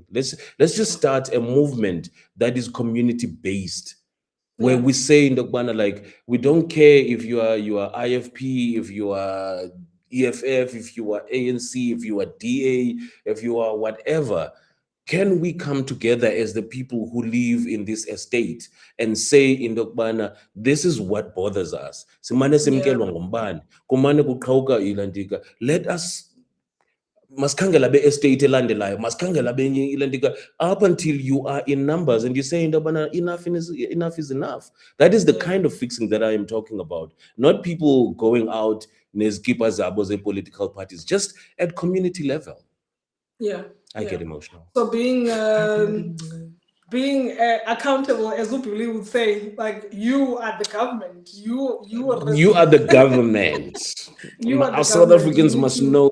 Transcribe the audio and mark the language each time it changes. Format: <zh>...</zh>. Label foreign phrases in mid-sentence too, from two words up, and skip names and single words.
<en>Let's just start a movement that is community based, where we say in the banner, like, we don't care if you are IFP, if you are EFF, if you are ANC, if you are DA, if you are whatever. Can we come together as the people who live in this estate and say in the banner, this is what bothers us? Let us</en> <xh>masikhangela be-estate elandelayo, masikhangela benye ilandika,</xh> <en>up until you are in numbers and you say enough is enough. That is the kind of fixing that I am talking about. Not people going out</en> <xh>nezikipa zabo ze-political parties,</xh> <en>just at community level. I get emotional. So being accountable, as Upili would say, like, you are the government. You are the government. Our South Africans must know.</en>